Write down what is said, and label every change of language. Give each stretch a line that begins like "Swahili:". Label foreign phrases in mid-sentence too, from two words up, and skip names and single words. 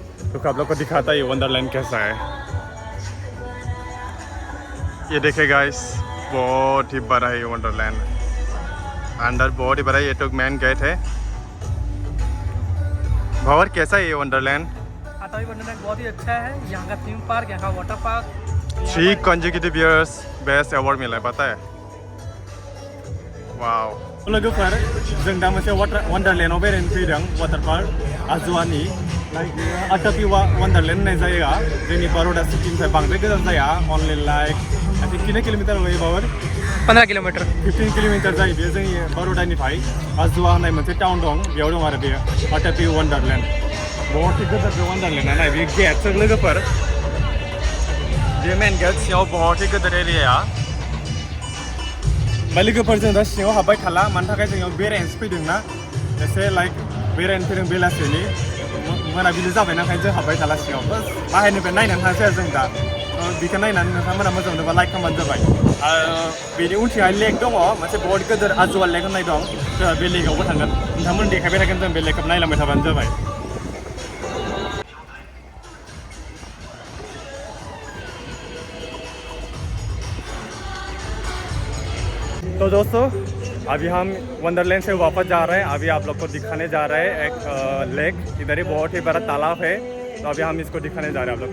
Hindi: तो आप लोग को दिखाता है ये वंडरलैंड कैसा है। ये देखे गाइस, बहुत ही बड़ा है ये वंडरलैंड। अंदर बहुत ही बड़ा है, ये तो मेन गेट है। भंवर कैसा है ये वंडरलैंड? अटपी वंडरलैंड बहुत ही अच्छा है। यहाँ का थीम पार्क, यहाँ का वाटर पार्क
English: 3 consecutive years best award
Hindi: मिला है, पता है। वाव।
Bodo: लोगोफोर जों दा मोनसे वंडरलैंडआव बेरायनो फैदों, वाटर पार्क आजवानि। अटपी वंडरलैंड होननाय जायगा जोंनि बड़ौदा सिटिनिफ्राय बांद्राय गोजान जाया।
English: only like I think
Hindi: कितने किलोमीटर
Bodo: होयो बावर? 15 किलोमीटर 15 किलोमीटर जायो बेयो जोंनि बड़ौदानिफ्राय। आजवा होननाय मोनसे टाउन दं, बेयाव दं आरो बेयो अटपी वंडरलैंड।
Hindi: बहुत ही
Bodo: गिदिर बे वंडरलैंडआ, नाय बे गेटजों लोगोफोर। बे मेन गेट सिङाव
Hindi: बहुत ही
Bodo: गिदिर एरिया। ओमफ्राय लोगोफोरजों दा सिङाव हाबबाय थाला, मानि थाखाय जोङो बेरायनोसो फैदों ना, एसे लाइक बेरायनो फैदों बेलासिनि, मोनाबिलि जाबायना, ओंखायनो जों हाबबाय थाला सिङाव। बास बाहेरनिफ्राय नायनानै थांसै आरो जों दा। बेखौ नायनानै नोंथांमोना मोजां मोनोबा लाइक खालामबानो जाबाय। बेनि उनथिंहाय लेक दङ मोनसे, बहुत गिदिर आजवा लेक होननाय दं। जोंहा बे लेकआवबो थांगोन, नोंथांमोन देखायबाय थागोन, जों बे लेकखौ नायलांबाय थाबानो जाबाय।
Hindi: तो दोस्तों अभी हम वंडरलैंड से वापस जा रहे हैं। अभी आप लोग को दिखाने जा रहे हैं एक लेक। इधर ही बहुत ही बड़ा तालाब है, तो अभी हम इसको दिखाने जा रहे हैं।